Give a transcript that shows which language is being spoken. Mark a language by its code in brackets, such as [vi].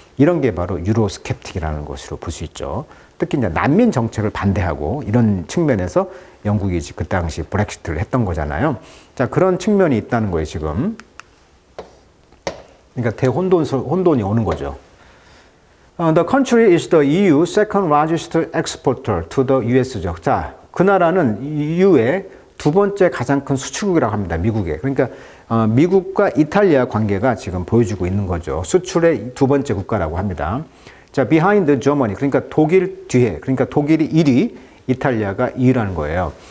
[ko] 이런 게 바로 유로스캡틱이라는 것으로 볼 수 있죠. 특히 이제 난민 정책을 반대하고 이런 측면에서 영국이 그 당시 브렉시트를 했던 거잖아요. 자, 그런 측면이 있다는 거예요, 지금. 그러니까 대혼돈이 오는 거죠. [en] The country is the EU second largest exporter to the US죠. [ko] 자, 그 나라는 EU의 두 번째 가장 큰 수출국이라고 합니다. 미국에. 그러니까 미국과 이탈리아 관계가 지금 보여주고 있는 거죠. 수출의 두 번째 국가라고 합니다. 자, [en] behind Germany. [ko] 그러니까 독일 뒤에. 그러니까 독일이 1위, 이탈리아가 2위라는 거예요.